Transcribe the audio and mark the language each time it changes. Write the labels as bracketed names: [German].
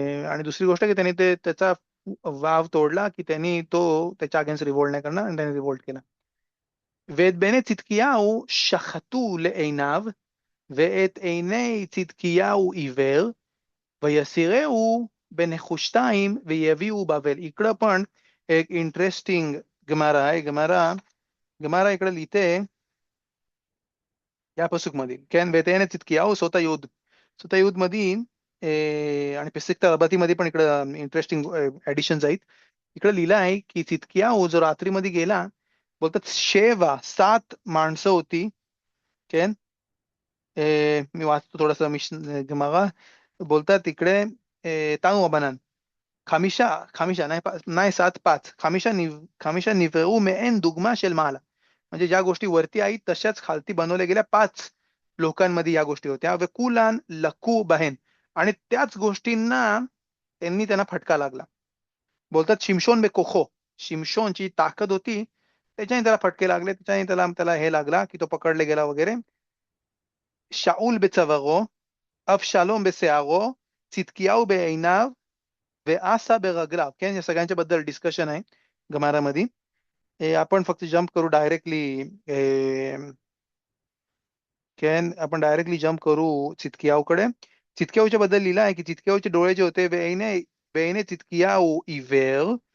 [Marathi] आणि दुसरी गोष्ट की त्यांनी त्याचा वाव तोडला, की त्यांनी तो त्याच्या अगेन्स्ट रिवोल्ट नाही करणार, आणि त्यांनी रिवोल्ट केला. [Hebrew] ואת בני צדקיהו שחטו לעיניו, ואת עיני צדקיהו עיוור, ויסירהו בנחושתיים ויביאו बबेल. [Marathi] इकडं पण एक इंटरेस्टिंग गमारा आहे. गमारा इकडे लिहिते या पसूक मधील केन वेतेने चितकियाऊ स्वतः युद्ध मध्ये आणि पेसिकता रबातीमध्ये पण इकडं इंटरेस्टिंग ऍडिशन्स आहेत. इकडे लिहिलं आहे की चितकियाऊ जो रात्रीमध्ये गेला, बोलतात 7 माणसं होती. केन मी वाचतो थोडासा मिशन गमारा. बोलतात तिकडे ताऊ अबानन חמישה, नाही 7, 5, [Hebrew] חמישה נבראו מעין דוגמה של מעלה. [Marathi] म्हणजे ज्या गोष्टी वरती आहेत तशाच खालती बनवल्या गेल्या 5 लोकांमध्ये या गोष्टी होत्या. व कुलान लकू बहेन, आणि त्याच गोष्टींना त्यांना फटका लागला. बोलतात शिमशोन बे कोखो, शिमशोनची ताकद होती त्याच्याने त्याला फटके लागले, त्याच्याने त्याला त्याला हे लागला की तो पकडले गेला वगैरे. [Hebrew] शाऊल बचवरो, अबशालोम बשיערו, צדקיהו בעיניו, ואסה ברגליו. [Marathi] כן, या सगळ्यांच्या बद्दल डिस्कशन आहे गमारामध्ये. आपण फक्त जम्प करू डायरेक्टली. आपण डायरेक्टली जम्प करू चितकियाऊकडे. चितकियाऊच्या बद्दल लिहिलं आहे की चितकियाऊचे डोळे जे होते वेईने वेईने चितकियाऊ इवेर.